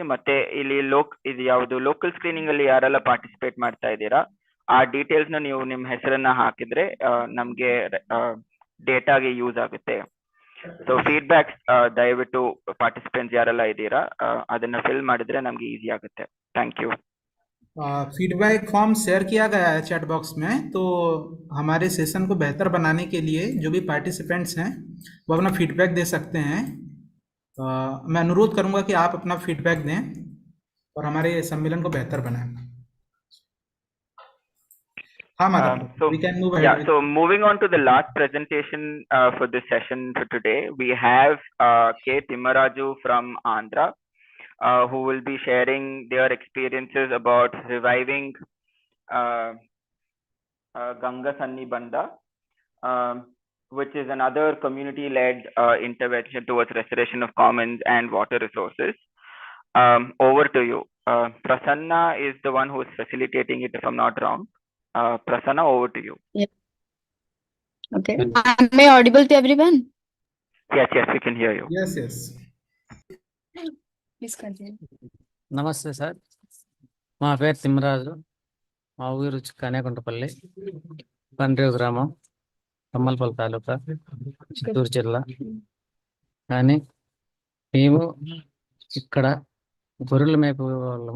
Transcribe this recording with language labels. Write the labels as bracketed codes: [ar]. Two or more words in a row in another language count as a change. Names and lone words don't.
[kn] ಮತ್ತೆ ಇಲ್ಲಿ ಇದು ಯಾವುದು [en] local screening [kn] ಅಲ್ಲಿ ಯಾರೆಲ್ಲ ಪಾರ್ಟಿಸಿಪೇಟ್ ಮಾಡ್ತಾ ಇದ್ದೀರಾ ಆ ಡೀಟೇಲ್ಸ್ ನ ನೀವು ನಿಮ್ಮ ಹೆಸರನ್ನ ಹಾಕಿದ್ರೆ ನಮ್ಗೆ ಡೇಟಾಗೆ ಯೂಸ್ ಆಗುತ್ತೆ. [en] so feedback [kn] ದಯವಿಟ್ಟು ಪಾರ್ಟಿಸಿಪೆಂಟ್ಸ್ ಯಾರೆಲ್ಲ ಇದ್ದೀರಾ ಅದನ್ನ ಫಿಲ್ ಮಾಡಿದ್ರೆ ನಮ್ಗೆ ಈಸಿ ಆಗುತ್ತೆ. [en] thank you. feedback form share [hi] किया गया है [en] chat box [hi] में, तो हमारे सेशन को बेहतर बनाने के लिए जो भी पार्टिसिपेंट्स हैं वो अपना फीडबैक दे सकते हैं. मैं अनुरोध करूंगा कि आप अपना फीडबैक दें और हमारे सम्मेलन को बेहतर बनाएं. [en] हाँ madam, we can move ahead. Yeah, so moving on to the last presentation for this session for today, we have K. Timmaraju from Andhra. Who will be sharing their experiences about reviving Ganga Sanni Banda, which is another community-led intervention towards restoration of commons and water resources. Over to you. Prasanna is the one who is facilitating it, if I'm not wrong. Prasanna, over to you. Yeah. Okay. Am I audible to everyone? Yes, we can hear you. Yes. Please continue. [te] నమస్తే సార్, మా పేరు తిమ్మరాజు, మా ఊరు కనేకుంటపల్లి, పండ్రేవు గ్రామం, కమ్మలపల్లి తాలూకా, చిత్తూరు జిల్లా. కానీ మేము ఇక్కడ గొర్రెలు మేపే వాళ్ళము.